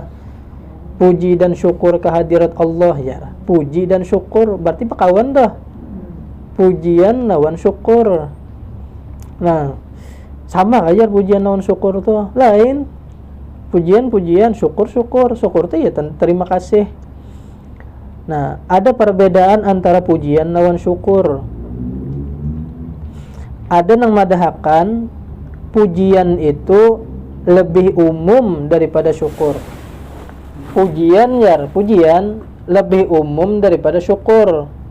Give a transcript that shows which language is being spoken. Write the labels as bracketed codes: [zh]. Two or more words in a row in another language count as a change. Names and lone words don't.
[id] Puji dan syukur kehadirat Allah ya. [bjn] Puji dan syukur berarti pekawan dah. Pujian lawan syukur. Nah, sama aja pujian lawan syukur tuh lain. Pujian, syukur tuh ya terima kasih. Nah, ada perbedaan antara pujian lawan syukur. Ada yang madahakan pujian itu lebih umum daripada syukur. [id] Pujian lebih umum daripada syukur.